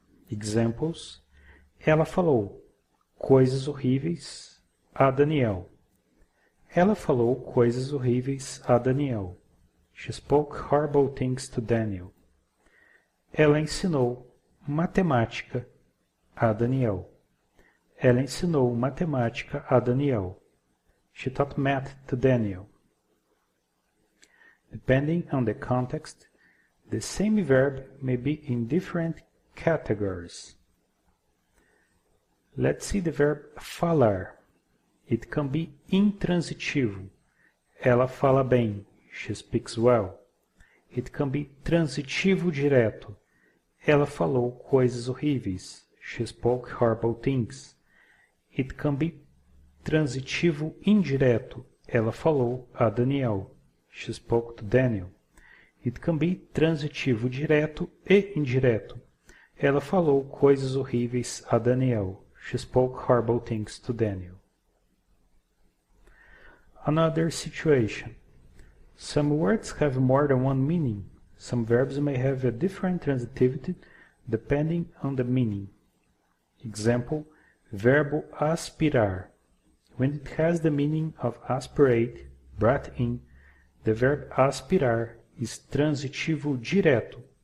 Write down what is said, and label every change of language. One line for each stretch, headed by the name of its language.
Portuguese: Examples: ela falou coisas horríveis a Daniel. Ela falou coisas horríveis a Daniel.
English: She spoke horrible things to Daniel.
Portuguese: Ela ensinou matemática a Daniel. Ela ensinou matemática a Daniel.
English: She taught math to Daniel. Depending on the context, the same verb may be in different categories. Let's see the verb falar. It can be intransitivo.
Portuguese: Ela fala bem.
English: She speaks well. It can be transitivo direto.
Portuguese: Ela falou coisas horríveis.
English: She spoke horrible things. It can be transitivo indireto.
Portuguese: Ela falou a Daniel.
English: She spoke to Daniel. It can be transitivo direto e indireto.
Portuguese: Ela falou coisas horríveis a Daniel.
English: She spoke horrible things to Daniel. Another situation. Some words have more than one meaning. Some verbs may have a different transitivity depending on the meaning. Example: verbo aspirar. When it has the meaning of aspirate, breathe in, the verb aspirar is transitivo direto.